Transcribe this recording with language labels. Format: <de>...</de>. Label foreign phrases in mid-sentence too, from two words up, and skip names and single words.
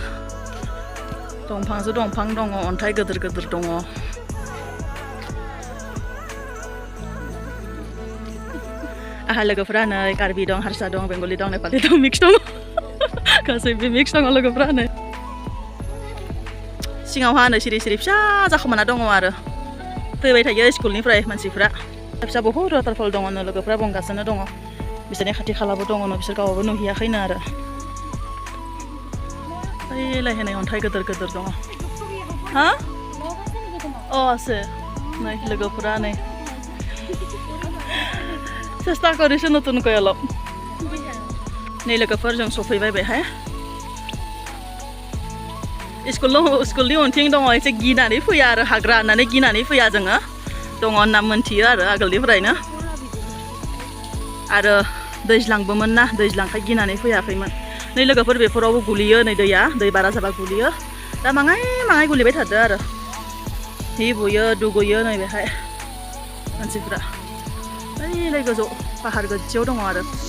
<brx>दंफां दङ अन्थाइ गिदिर दङ आहा लोगोफोरा नै कार्बि दं हारसा दं बेंगलि दं नेपालि दं मिक्स दं गासैबो मिक्स दङ लोगोफोरा नै सिङावहा नै सिरि फिसा जाखोमाना दङ आरो फैबाय थायो स्कुलनिफ्राय मानसिफ्रा फिसा बहुद वाटारफल दङ लोगोफ्रा बुंगासिनो दङ बिसोरनि खाथि खालाबो दङ बिसोर गावबो नुहैयाखैनो आरो ओइलाय होनाय अन्थाइ गिदिर दङ हा अ আছে नै लोगोफोरा नै</brx> <as>চেষ্টা কৰিছো নতুনকৈ অলপ</as> <brx>नै लोगोफोर जों सफैबाय बेहाय स्कुलनि उनथिं दङ एसे गिनानै फैया आरो हाग्रा होननानै गिनानै फैया जोङो दङ होनना मोनथियो आरो आगोलनिफ्रायनो आरो दैज्लांबोमोन ना दैज्लांखाय गिनानै फैयाखैमोन नै लोगोफोर बेफोरावबो गुलियो नै दै बारा जाबा गुलियो दा माङाय गुलिबाय थादो आरो हि बुयो दुगैयो नै बेहाय मानसिफ्रा ओइलाय गोजौ पाहार गोजौआव दङ आरो</brx>